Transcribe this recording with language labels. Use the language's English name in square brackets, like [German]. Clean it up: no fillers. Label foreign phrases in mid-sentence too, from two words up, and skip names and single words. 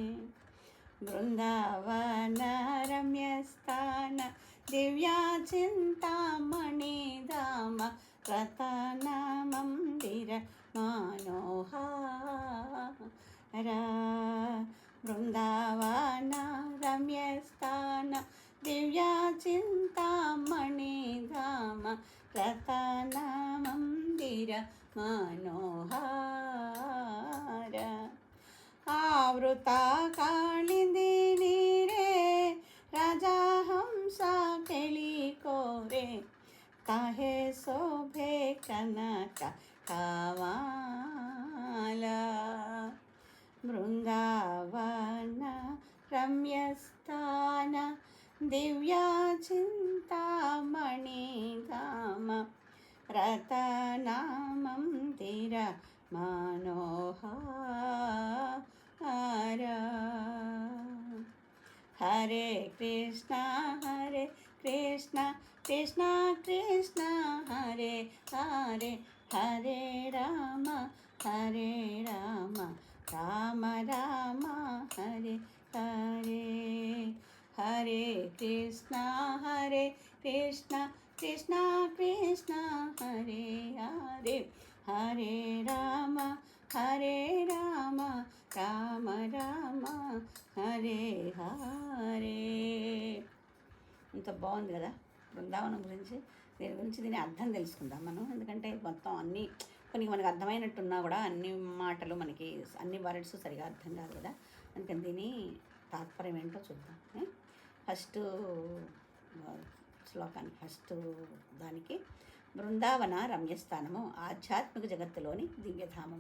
[Bangla] বৃন্দাবন রম্যস্থান দিব্য চিন্তামণি ধাম রতন মন্দির মনোহর. বৃন্দাবন রম্যস্থান দিব্যচিন্তামণি ধাম রতন মন্দির মনোহর আবৃত কালিন্দী নীরে রাজহংস কেলি কোরে কাহে শোভে কনক কমল বৃন্দাবন রম্যস্থান দিব্য চিন্তামণি ধাম রতন মন্দির [Sanskrit] మనోహార हरे कृष्ण कृष्ण कृष्ण हरे हरे हरे राम राम राम हरे हरे हरे कृष्ण कृष्ण कृष्ण हरे हरे हरे राम राम राम हरे हरे. [Telugu] ఇంత బాగుంది కదా బృందావనం గురించి. దీని అర్థం తెలుసుకుందాం మనం. ఎందుకంటే మొత్తం అన్నీ కొన్ని మనకు అర్థమైనట్టున్నా కూడా అన్ని మాటలు మనకి అన్ని వర్డ్స్ సరిగా అర్థం కాదు కదా. అందుకని దీని తాత్పర్యం ఏంటో చూద్దాం. ఫస్ట్ శ్లోకానికి ఫస్ట్ దానికి బృందావన రమ్యస్థానము ఆధ్యాత్మిక జగత్తులోని దివ్యధామము.